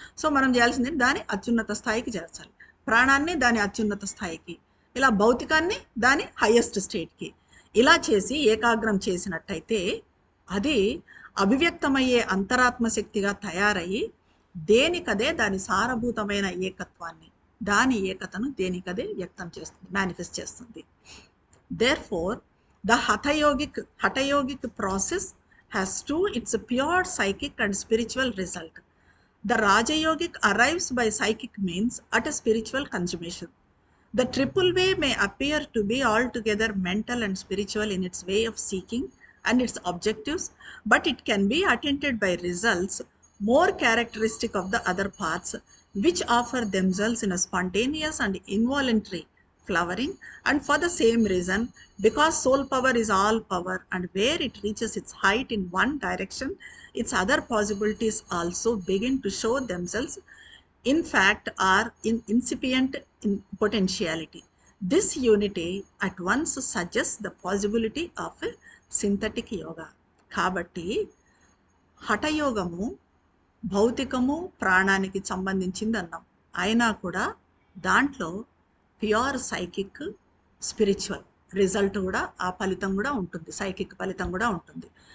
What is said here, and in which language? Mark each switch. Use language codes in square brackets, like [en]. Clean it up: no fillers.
[te] So మనం చేయాల్సింది దాని అత్యున్నత స్థాయికి చేర్చాలి. ప్రాణాన్ని దాని అత్యున్నత స్థాయికి, ఇలా భౌతికాన్ని దాని హయ్యెస్ట్ స్టేట్కి, ఇలా చేసి ఏకాగ్రం చేసినట్టయితే అది అభివ్యక్తమయ్యే అంతరాత్మ శక్తిగా తయారయ్యి దేనికదే దాని సారభూతమైన ఏకత్వాన్ని, దాని ఏకతను దేనికదే వ్యక్తం చేస్తుంది, మేనిఫెస్ట్ చేస్తుంది. [en] Therefore, the Hatha yogic process has two, its pure psychic and spiritual result. The Raja yogic arrives by psychic means at a spiritual consummation. The triple way may appear to be altogether mental and spiritual in its way of seeking and its objectives, but it can be attained by results more characteristic of the other paths, which offer themselves in a spontaneous and involuntary flowering. And for the same reason, because soul power is all power, and where it reaches its height in one direction, its other possibilities also begin to show themselves, in fact, are incipient in potentiality. This unity at once suggests the possibility of a synthetic yoga. [te] కాబట్టి హఠయోగము భౌతికము ప్రాణానికి సంబంధించింది అన్నాం, అయినా కూడా దాంట్లో [en] pure psychic spiritual result [te] కూడా, ఆ ఫలితం కూడా ఉంటుంది, సైకిక్ ఫలితం కూడా ఉంటుంది.